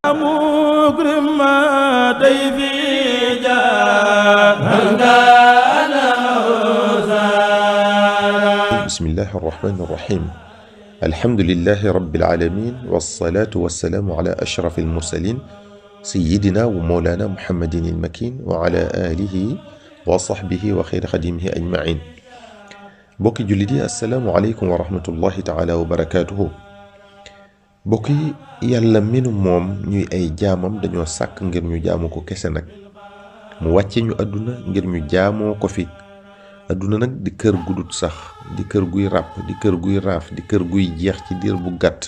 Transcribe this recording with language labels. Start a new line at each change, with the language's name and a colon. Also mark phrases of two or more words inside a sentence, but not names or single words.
Arabic: بسم الله الرحمن الرحيم. الحمد لله رب العالمين والصلاة والسلام على أشرف المرسلين سيدنا ومولانا محمد المكين وعلى آله وصحبه وخير خديمه أجمعين.
Wolof: bokki jullit yi
Arabic: السلام عليكم ورحمة الله تعالى وبركاته.
Wolof: bokki yàlla minu moom ñuy ay jaamam dañoo sàkk ngir ñu jaamu ko kese nag mu wàcce ñu àdduna ngir ñu jaamoo ko fi. àdduna nag di kër gudut sax, di kër guy ràpp, di kër guy raaf, di kër guy jeex ci diir bu gàtt.